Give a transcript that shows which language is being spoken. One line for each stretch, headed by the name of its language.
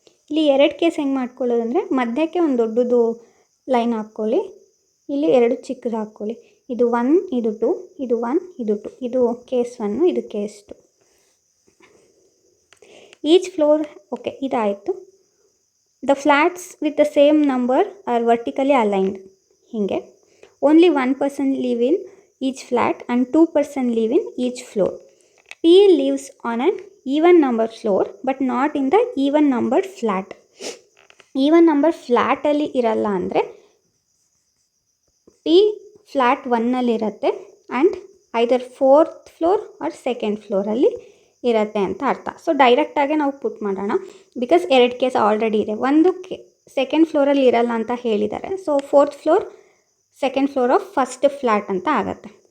Kannada: ಇಲ್ಲಿ 2 ಕೇಸ್ ಹೆಂಗೆ ಮಾಡ್ಕೊಳ್ಳೋದಂದರೆ, ಮಧ್ಯಕ್ಕೆ ಒಂದು ದೊಡ್ಡದು ಲೈನ್ ಹಾಕ್ಕೊಳ್ಳಿ, ಇಲ್ಲಿ 2 ಚಿಕ್ಕದು ಹಾಕ್ಕೊಳ್ಳಿ. ಇದು 1, ಇದು 2, ಇದು 1, ಇದು 2, ಇದು ಕೇಸ್ 1, ಇದು ಕೇಸ್ 2.
English: Each floor. Okay,
Kannada: ಇದಾಯಿತು.
English: The flats with the same number are vertically aligned.
Kannada: ಹೀಗೆ
English: Only 1 person live in each flat and 2 person live in each floor. P lives on an even number floor but not in the even numbered flat.
Kannada: Even number ಫ್ಲ್ಯಾಟಲ್ಲಿ ಇರಲ್ಲ ಅಂದರೆ P flat 1ನಲ್ಲಿ ಇರುತ್ತೆ
English: and either 4th floor or 2nd
Kannada: ಫ್ಲೋರಲ್ಲಿ ಇರುತ್ತೆ ಅಂತ ಅರ್ಥ. So ಡೈರೆಕ್ಟಾಗೆ ನಾವು ಪುಟ್ ಮಾಡೋಣ, because 2 case already ಇದೆ. ಒಂದು 2nd ಫ್ಲೋರಲ್ಲಿ ಇರಲ್ಲ ಅಂತ ಹೇಳಿದ್ದಾರೆ. So
English: 4th floor 2nd floor of first flat
Kannada: ಅಂತ ಆಗುತ್ತೆ.